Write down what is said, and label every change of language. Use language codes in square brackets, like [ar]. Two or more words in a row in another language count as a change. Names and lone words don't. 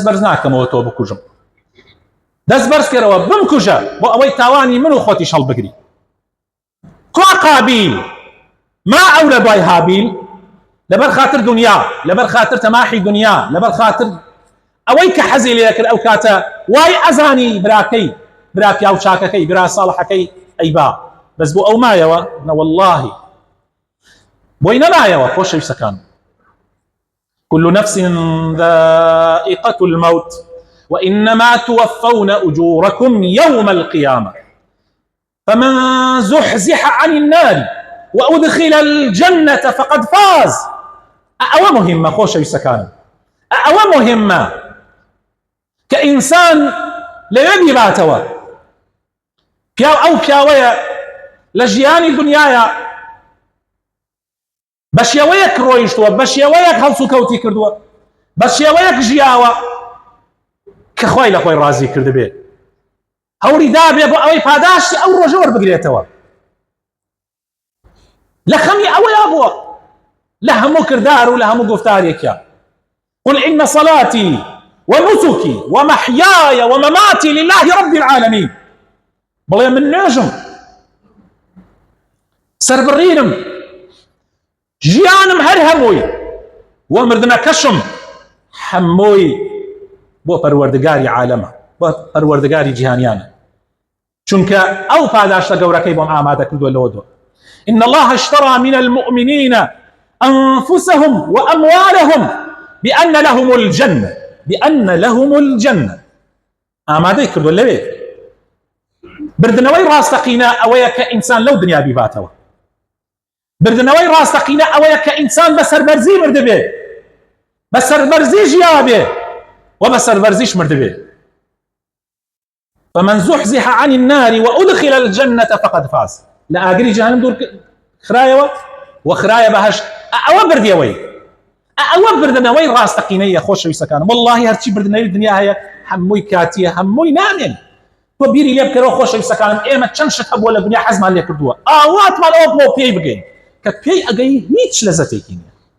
[ckb] بەرز ناکەمەوە تۆ بکوژم دەست بەرز کەرەوە بمکوژە بۆ ئەوەی تاوانی من و خۆتیش هەڵبگری کوا قابیل ما ئەولە دوای هابیل لەبەر خاتر دنیا لەبەر خاتر تەماحی دنیا لەبەر خاتر ئەوەی کە حەزی لێ کرد ئەو کاتە وای ئەزانی براکەی برا پیاو چاکەکەی برا ساڵحەکەی ئەیبا بەس بۆ ئەو مایەوە نەوەڵڵاهی بۆی نەمایەوە خۆشەویستەکان [ar] كل نفس ذائقة الموت وإنما توفون أجوركم يوم القيامة فمن زحزح عن النار وأدخل الجنة فقد فاز أو مهمة خۆشەویستەکانم أو مهمة كإنسان [ckb] لەوێ باتەوە پیاو ئەو پیاوەیە لە ژیانی دنیاە بە شێوەیەک ڕۆیشتووە بە شێوەیەک هەڵس و کەوتی کردووە بە شێوەیەک ژیاوە کە خۆی لە خۆی ڕازی کردبێ هەوری دابێ بۆ ئەوەی پاداشتی ئەو ڕۆژە وەربگرێتەوە لە خەمی ئەوەیە بووە لە هەموو کردار و لە هەموو گفتارێکە [ar] قل إن صلاتي ونسكي ومحياي ومماتي لله رب العالمين [ckb] بڵێ من نوێژم سەربڕینم ژیانم هەر هەمووی وە مردنەکەشم هەمووی بۆ پەروەردگاری عالەمە بۆ پەروەردگاری جیهانیانە چونکە ئەو پاداشتە گەورەکەی بۆم ئامادە کردووە لەوە دۆ [ar] إن الله اشترى من المؤمنين أنفسهم وأموالهم بأن لهم الجنة [ckb] ئامادەی کردووە لەوێ بردنەوەی ڕاستەقینە ئەوەیە کە ئینسان لەو دنیا بیباتەوە بردنەوەی ڕاستەقینە ئەوەیە کە ئینسان بە سەربەرزی مردبێ بە سەربەرزی ژیا بێ و بە سەربەرزیش مردبێ [ar] فمن زحزح عن النار وأدخل الجنة فقد فاز [ckb] لە ئاگری جەهەنەم دوور خرایەوە و خرایە بەهەشت ئەوە بردیەوەی ئەوە بردنەوەی ڕاستەقینەیە خۆشەویستەکانم وەڵڵاهی هەرچی بردنەوەی دنیا هەیە هەمووی کاتیە هەمووی نامێن تۆ بیری لێ بکەرەوە خۆشەویستەکانم ئێمە چەند شت هەبووە لە دنیا حەزمان لێ کردووە ئاواتمان ئەوە بۆ پێی بگەین کە پێی ئەگەی هیچ لەزەتێکی نییە